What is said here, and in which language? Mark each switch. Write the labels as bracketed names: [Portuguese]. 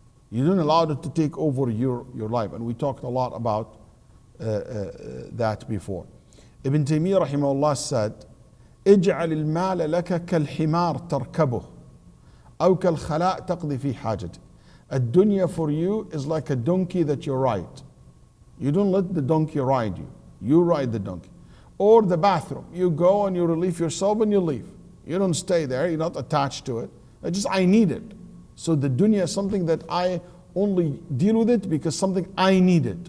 [English] You don't allow it to take over your life. And we talked a lot about that before. Ibn Taymiyyah rahimahullah said, [Arabic] اجعل المال لك كالحمار تركبه أو كالخلاء تقضي في حاجته. [English] A dunya for you is like a donkey that you ride. You don't let the donkey ride you. You ride the donkey. Or the bathroom. You go and you relieve yourself and you leave. You don't stay there. You're not attached to it. I need it. So the dunya is something that I only deal with it because something I need it.